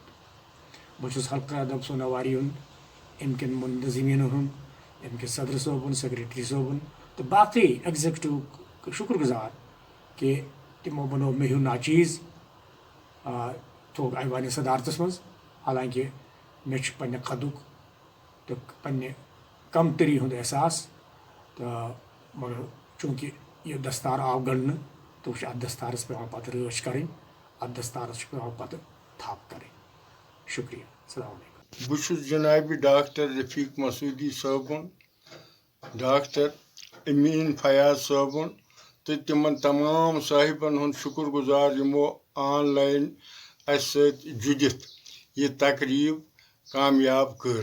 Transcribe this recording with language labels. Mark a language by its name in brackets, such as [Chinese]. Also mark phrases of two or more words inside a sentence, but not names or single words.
[Kashmiri] بہٕ چھُس حلقہ ادب سوناواری ہُنٛد، امہِ کٮ۪ن منتظمیٖنن ہُنٛد، امہِ کِس صدر صٲبُن، سیکرٹری صٲبُن تہٕ باقٕے ایگزیکٹو شُکر گُزار کہِ تِمو بنوو مےٚ ہیوٗ ناچیٖز تھوٚوُکھ ایوانہِ صدارتس منٛز. حالانکہِ مےٚ چھُ پننہِ قدُک تہٕ پننہِ کمتری ہُنٛد احساس، تہٕ مگر چوٗنٛکہِ یہِ دستار آو گنٛڈنہٕ تو ات دستارس پہ پتہ رٲچھ کریں ات دستارس پہ پتہ تھپ کریں. [Arabic] شکریہ. السلام علیکم. [Kashmiri] بہٕ جناب ڈاکٹر رفیق مسعودی صٲبُن ڈاکٹر امین فیاض صٲبُن تہٕ تِمن تمام صاحبن ہُنٛد شُکر گُزار یِمو آن لایِن اَسہِ سۭتۍ جُڑِتھ یہِ تقریٖب کامیاب کٔر.